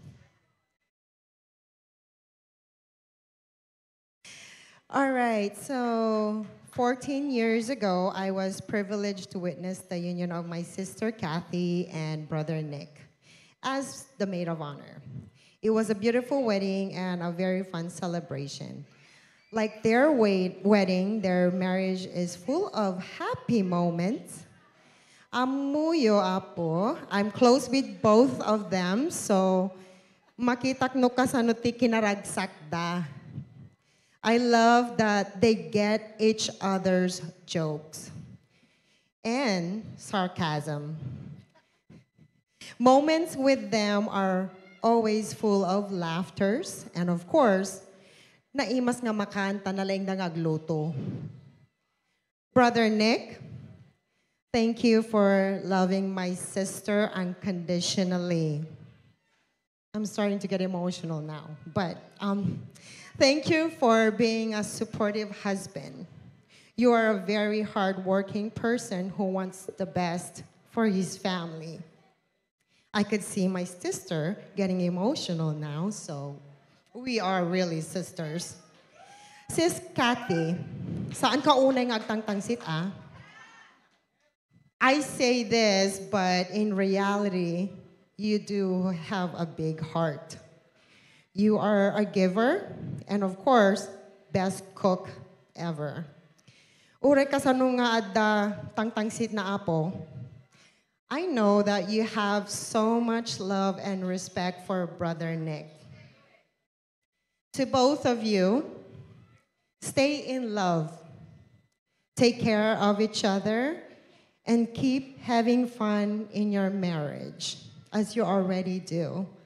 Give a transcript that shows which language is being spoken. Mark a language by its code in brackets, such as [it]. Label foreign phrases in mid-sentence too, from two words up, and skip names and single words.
[en] All right, so 14 years ago, I was privileged to witness the union of my sister Kathy and brother Nick as the maid of honor. It was a beautiful wedding and a very fun celebration. Like their wedding, their marriage is full of happy moments. [ilo] Amuyo, Apo. [en] I'm close with both of them, so [ilo] makitak no kasanuti kinaragsak da. [en] I love that they get each other's jokes and sarcasm. Moments with them are always full of laughters, and of course, [ilo] naimas nga makanta na lang agluto. [en] Brother Nick, thank you for loving my sister unconditionally. I'm starting to get emotional now, but thank you for being a supportive husband. You are a very hardworking person who wants the best for his family. I could see my sister getting emotional now, so we are really sisters. Sis Kathy, [ilo] saan ka unay ngagtangtangsit, ah? [en] I say this, but in reality, you do have a big heart. You are a giver, and of course, best cook ever. [ilo] Ure ka sa nga adda tangtangsit na apo, [en] I know that you have so much love and respect for Brother Nick. To both of you, stay in love, take care of each other, and keep having fun in your marriage, as you already do.